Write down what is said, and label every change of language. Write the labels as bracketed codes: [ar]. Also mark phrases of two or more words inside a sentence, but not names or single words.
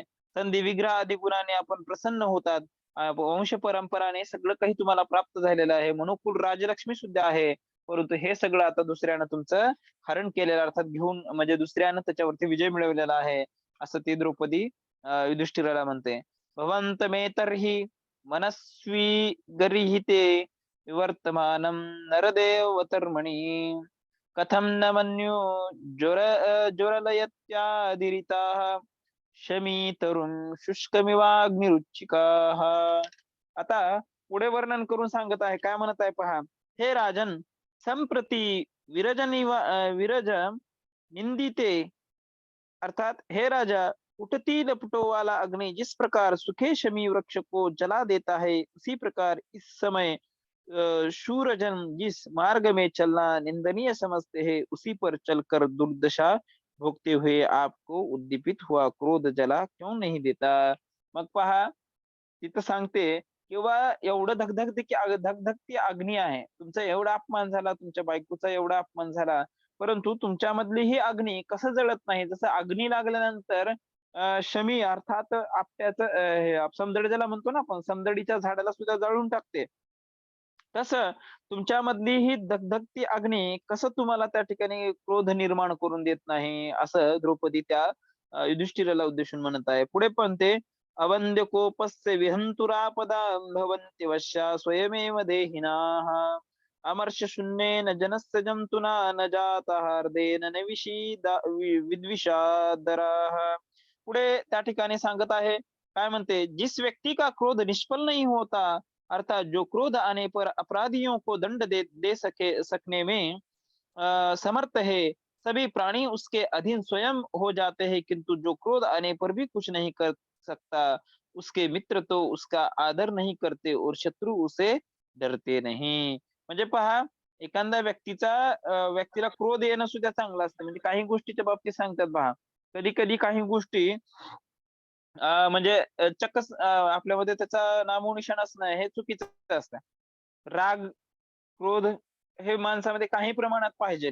[mr] संधी विग्रह आदी गुणाने आपण प्रसन्न होतात. वंश परंपराने सगळं काही तुम्हाला प्राप्त झालेलं आहे. मनुकुल राजलक्ष्मी सुद्धा आहे. परंतु हे सगळं आता दुसऱ्यानं तुमचं हरण केलेलं, अर्थात घेऊन म्हणजे दुसऱ्यानं त्याच्यावरती विजय मिळवलेला आहे, असं ती द्रौपदी युधिष्ठिराला म्हणते. [sa] भवंत मे तर्हि मनस्वी गरिहिते विवर्तमानं नरदेवतर्मणि कथं न मन्यो ज्वरलयत्यादिरिताः शमीतरुं शुष्कमिवाग्निरुचिकाः. [mr] आता पुढे वर्णन करून सांगत आहे, काय म्हणत आहे पहा. [sa] हे राजन, संप्रती विरज निंदिते, [hi] अर्थात हे राजा, उठती लपटों वाला अग्नि जिस प्रकार सूखे शमी वृक्ष को जला देता है, उसी प्रकार इस समय शूरजन जिस मार्ग में चलना निंदनीय समझते हैं, उसी पर चलकर दुर्दशा भोगते हुए आपको उद्दीपित हुआ क्रोध जला क्यों नहीं देता. [mr] मग पहा, तिथं सांगते किंवा एवढं धगधगती अग्नी आहे, तुमचा एवढा अपमान झाला, तुमच्या बायकोचा एवढा अपमान झाला, परंतु तुमच्यामधली ही अग्नी कसं जळत नाही. जसं अग्नी लागल्यानंतर शमी अर्थात आपट्याचं हे समदड ज्याला म्हणतो ना आपण, समदडीच्या झाडाला सुद्धा जाळून टाकते. तसं तुमच्यामधली ही धगधगती अग्नी कसं तुम्हाला त्या ठिकाणी क्रोध निर्माण करून देत नाही, असं द्रौपदी त्या युधिष्ठिराला उद्देशून म्हणत आहे. [sa] पुढे पण ते अवंद्य कोपस्य विहंतुरापदा भवन्ति वश्या स्वयमेव देहिनाः अमर्ष शून्येन जनस्य जंतुना न जाता हार्देन न विद्विषादराः. [mr] पुढे त्या ठिकाणी सांगत आहे, काय म्हणते, [hi] जिस व्यक्ती का क्रोध निष्फल नहीं होता, अर्थात जो क्रोध आने पर अपराधियों को दंड दे सकने में समर्थ है, सभी प्राणी उसके अधीन स्वयं हो जाते हैं, किंतु जो क्रोध आने पर भी कुछ नहीं कर सकता, उसके मित्र तो उसका आदर नहीं करते और शत्रु उसे डरते नहीं. [mr] म्हणजे पहा, एखाद्या व्यक्तीला क्रोध येणं सुद्धा चांगलं असतं. म्हणजे काही गोष्टीच्या बाबतीत सांगतात पहा, कधी कधी काही गोष्टी म्हणजे चक्क आपल्यामध्ये त्याचा नामोनिशाण असणं हे चुकीचं असतं. राग, क्रोध हे माणसामध्ये काही प्रमाणात पाहिजे.